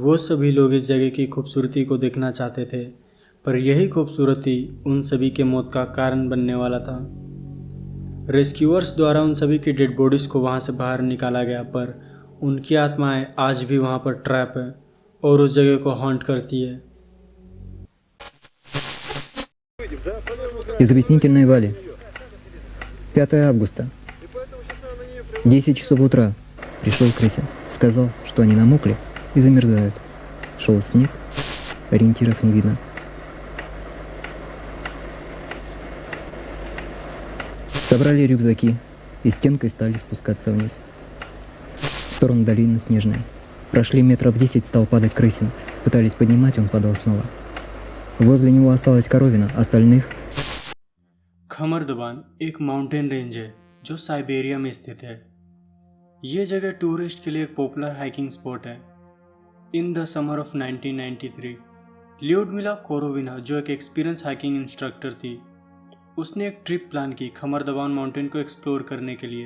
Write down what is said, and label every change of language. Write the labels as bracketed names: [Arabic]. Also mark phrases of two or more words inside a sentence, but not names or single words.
[Hindi] वो सभी लोग इस जगह की खूबसूरती को देखना चाहते थे, पर यही खूबसूरती उन सभी के मौत का कारण बनने वाला था। रेस्क्यूअर्स द्वारा उन सभी की [English] dead bodies [Hindi] को वहाँ से बाहर निकाला गया, पर उनकी आत्माएं आज भी वहाँ पर ट्रैप है और उस जगह को हॉन्ट करती है। [Russian] Из объяснительной Вали. 5 августа. 10 часов утра. Пришел Крысин. Сказал, что они намокли и замерзают. Шел снег. Ориентиров не видно. Собрали рюкзаки и стенкой стали спускаться вниз. В сторону долины снежная. Прошли метров 10, стал падать Крысин. Пытались поднимать, он падал снова. Возле него осталась коровина, остальных... [Hindi] खमरदबान एक [English] mountain range [Hindi] है जो साइबेरिया में स्थित है। ये जगह टूरिस्ट के लिए एक [English] popular hiking spot [Hindi] है। [English] in the summer of 1993, [Hindi] ल्यूडमिला कोरोविना, जो एक [English] experience hiking instructor [Hindi] थी, उसने एक [English] trip plan [Hindi] की खमरदबान माउंटेन को एक्सप्लोर करने के लिए।